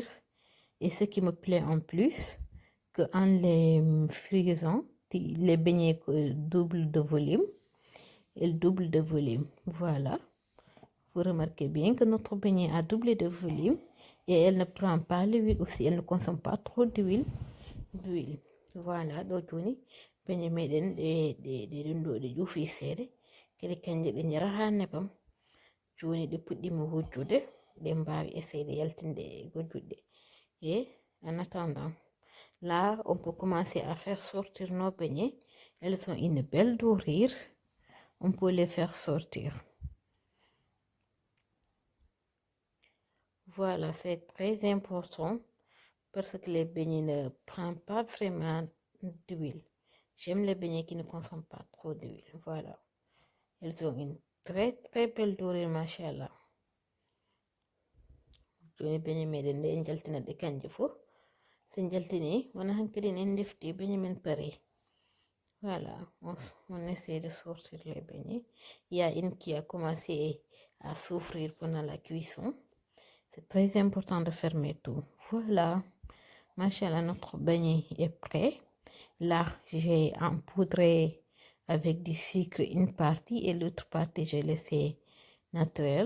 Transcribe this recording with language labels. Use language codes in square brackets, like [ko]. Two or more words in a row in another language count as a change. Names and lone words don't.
[fr] Et ce qui me plaît en plus, que en les frisant, les beignets doublent de volume. Ils doublent de volume. Voilà. Vous remarquez bien que notre beignet a doublé de volume et elle ne prend pas l'huile aussi, elle ne consomme pas trop d'huile. Voilà, [ff] ɗo joni beignet meɗen ɗe ɗum ɗo ɗe ƴuufi seeɗa kadi kanje ɗe njara ha nebam. Joni ɗe puɗɗima wujjude ɗe mbawi essayer yaltinde gojjuɗe. [fr] Et en attendant, là, on peut commencer à faire sortir nos beignets. Elles ont une belle dorure. On peut les faire sortir. Voilà, c'est très important parce que les beignets ne prennent pas vraiment d'huile. J'aime les beignets qui ne consomment pas trop d'huile. Voilà. Elles ont une très très belle dorure, machallah. [ff] Joni beignet meɗen nde en jaltina ɗe kanje fof. Sen jaltini wona hankadi en defti beignet men pare. [fr] Voilà, on essaie de sortir les beignets. Il y a une qui a commencé à souffrir pendant la cuisson. C'est très important de fermer tout. Voilà, machallah, notre beignet est prêt. Là, j'ai empoudré avec du sucre une partie et l'autre partie, j'ai laissé naturel.